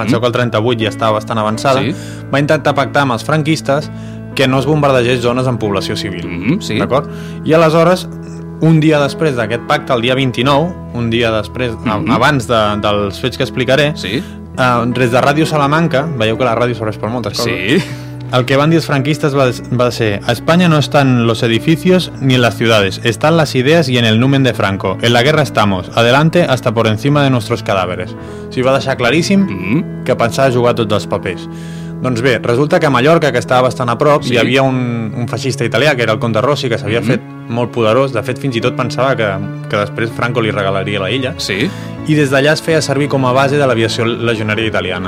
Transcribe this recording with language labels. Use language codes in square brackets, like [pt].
[ca] penseu que el 38 ja estava bastant avançada, sí. va intentar pactar amb els franquistes que no es bombardegés zones amb població civil. Mm-hmm, sí. D'acord? I aleshores, un dia després d'aquest pacte, el dia 29, un dia després, mm-hmm. abans dels fets que explicaré, sí. Des de Ràdio Salamanca, veieu que la ràdio s'ha respost moltes coses, sí. el que van dir els franquistes va ser: [es] a Espanya no están los edificios ni las ciudades, están las ideas y en el numen de Franco. En la guerra estamos, adelante hasta por encima de nuestros cadáveres. [ca] O sigui, va deixar claríssim mm-hmm. que pensava jugar tots els papers. Doncs bé, resulta que a Mallorca, que estava bastant a prop, sí. hi havia un feixista italià, que era el Conte Rossi, que s'havia mm-hmm. fet molt poderós. De fet, fins i tot pensava que després Franco li regalaria la illa. Sí. I des d'allà es feia servir com a base de l'aviació legionària italiana.